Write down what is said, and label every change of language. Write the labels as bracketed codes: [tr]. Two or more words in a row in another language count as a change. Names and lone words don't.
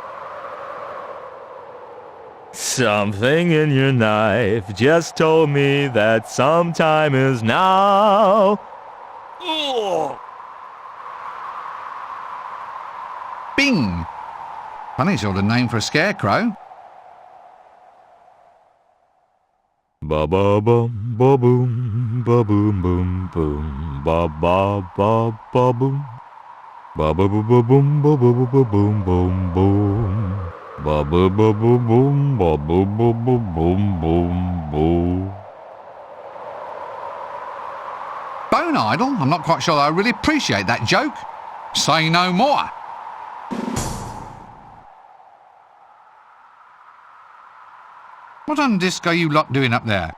[en] Something in your knife just told me that some time is now. Ugh. Bing! Funny sort of name for a scarecrow. Ba ba bum ba boom ba boom boom boom ba ba ba ba boom ba ba ba ba boom ba ba ba ba boom boom boom ba ba ba ba boom ba ba ba ba boom boom boom. Bone idol? I'm not quite sure I really appreciate that joke. Say no more. What on disc are you lot doing up there?